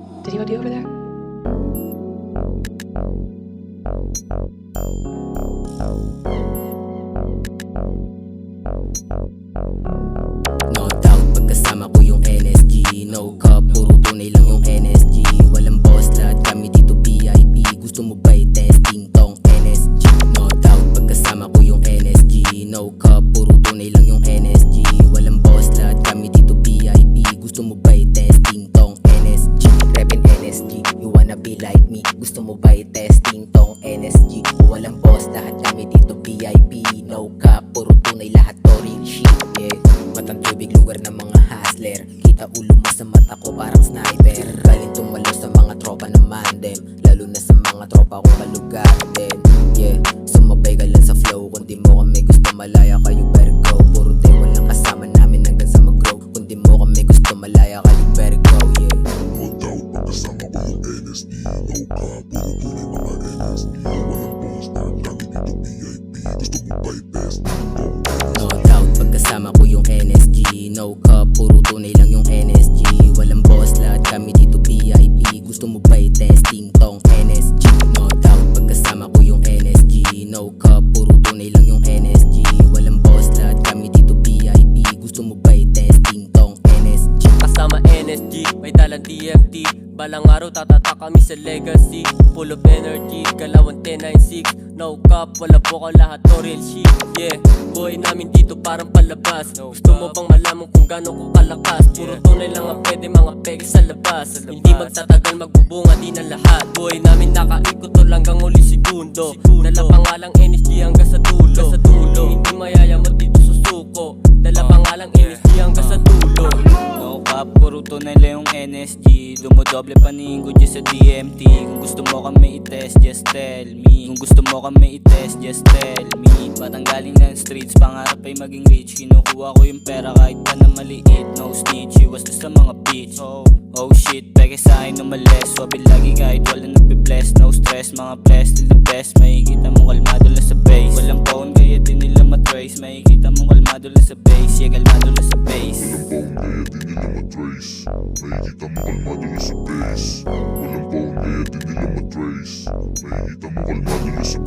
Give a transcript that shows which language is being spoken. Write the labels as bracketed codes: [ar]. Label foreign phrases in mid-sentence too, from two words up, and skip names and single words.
[en] Video ID over there? No doubt, [tl] pagkasama ko yung NSG. [en] No cup, [tl] puro tunay lang yung NSG. Walang boss, lahat kami dito VIP. Gusto mo ba i-testing tong NSG? [en] No doubt, [tl] pagkasama ko yung NSG. [en] No cup, [tl] puro tunay lang yung NSG. Walang boss, lahat kami dito VIP. Gusto mo ba i-testing tong NSG? [en] Reppin' NSG, you wanna be like me. [tl] Gusto mo ba i-testing tong NSG? Walang boss, lahat kami dito VIP. [en] No cap, [tl] puro tunay, lahat to [en] real shit. Yeah, [tl] matang tubig, lugar ng mga hustler. Kita ulo mo sa mata ko parang sniper. Galing tumalo sa mga tropa naman dem, lalo na sa mga tropa kong kalugar din. Yeah, sumabay ka lang sa flow. Kung di mo kami gusto malaya kayo [en] better go. [tl] Puro day walang kasama namin hanggang sa mag-grow. Kung di mo kami gusto malaya kayo [en] better go. [tl] Yeah, [en] no doubt, [tl] pagkasama ko yung NSD. [en] No cap, [tl] puro tunay mga NSD. Walang boss, lahat kami dito VIP. Gusto mo ba i-testing tong [en] no doubt, [tl] pagkasama ko yung NSG. [en] No cup, [tl] puro tunay lang yung NSG. Walang boss, lahat kami dito VIP. Gusto mo ba i-testing tong NSG? [en] No doubt, [tl] pagkasama ko yung NSG. [en] No cup, [tl] puro tunay lang yung NSG. Walang boss, lahat kami dito VIP. Gusto mo ba i-testing tong NSG? Kasama NSG, may dalang DMT. Balang araw tatata kami sa legacy. [en] Full of energy, [tl] galawan 1096. [en] No cap, [tl] wala bukal, lahat to [en] real shit. Yeah, [tl] buhay namin dito parang palabas. Gusto mo bang malaman kung gano'n ko kalakas? Puro tunay lang ang pwede, mga pegi sa labas. Hindi magtatagal, magbubunga din ang lahat. Buhay namin nakaikot to hanggang uli segundo. Dala pangalang NSG hanggang sa dulo. Hindi mayayamot dito susuko. Dala pangalang NSG hanggang sa dulo. [en] No cap, [tl] puro tunay lang yung NSG. Dumodoble paningo dyan sa DMT. Kung gusto mo kami i-test, [en] just tell me. [tl] Kung gusto mo kami i-test, [en] just tell me. [tl] Batang galing ng streets, pangarap ay maging rich. Kinukuha ko yung pera kahit pa na maliit. [en] No snitch, [tl] iwas na sa mga bitch. [en] Oh shit, [tl] peke sa'kin umalis. Swabe lagi kahit wala nagbe-bless. [en] No stress, mga blessed till the best. [tl] Makikita mo kalmado lang sa base. Walang phone kaya din nila matrace. Makikita mo kalmado lang sa base. Yeah, kalmado lang sa base. Walang phone kaya di nila matrace. Makikita mo kalmado lang sa base. Walang phone kaya di nila matrace. Makikita mo kalmado lang sa